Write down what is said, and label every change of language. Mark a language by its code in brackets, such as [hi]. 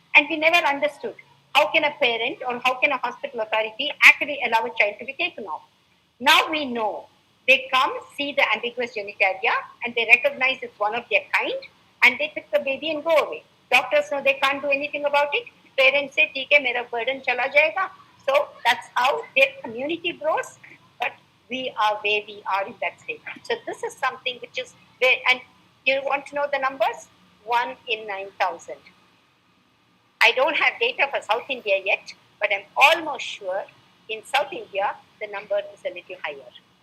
[en] And we never understood how can a parent or how can a hospital authority actually allow a child to be taken off. Now we know. They come, see the ambiguous genitalia, and they recognize it's one of their kind, and they pick the baby and go away. Doctors know they can't do anything about it. [hi] Parents say, "ठीक है, मेरा burden चला जाएगा." [en] So that's how their community grows. But we are where we are in that state. So this is something which is where, and you want to know the numbers? 1 in 9,000. I don't have data for South India yet, but I'm almost sure in South India the number is a little higher.